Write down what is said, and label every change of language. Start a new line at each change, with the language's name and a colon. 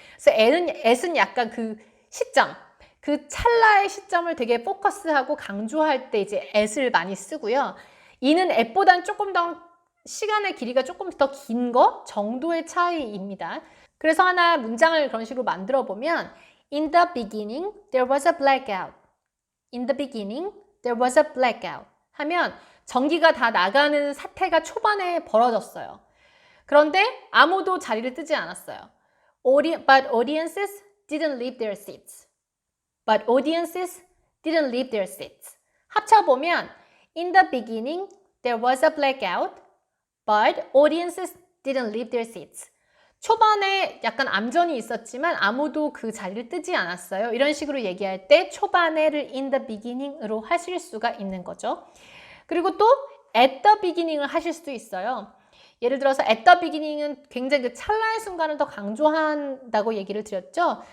Korean: 그래서 at은 약간 그 시점, 그 찰나의 시점을 되게 포커스하고 강조할 때 이제 at을 많이 쓰고요. in은 at보다는 조금 더 시간의 길이가 조금 더 긴 거 정도의 차이입니다. 그래서 하나 문장을 그런 식으로 만들어 보면
English: In the beginning, there was a blackout. In the beginning, there was a blackout.
Korean: 하면 전기가 다 나가는 사태가 초반에 벌어졌어요. 그런데 아무도 자리를 뜨지 않았어요.
English: But audiences didn't leave their seats. But audiences didn't leave their seats.
Korean: 합쳐보면
English: In the beginning, there was a blackout. But audiences didn't leave their seats.
Korean: 초반에 약간 암전이 있었지만 아무도 그 자리를 뜨지 않았어요. 이런 식으로 얘기할 때 초반에를 in the beginning으로 하실 수가 있는 거죠. 그리고 또 at the beginning을 하실 수도 있어요. 예를 들어서 at the beginning은 굉장히 그 찰나의 순간을 더 강조한다고 얘기를 드렸죠.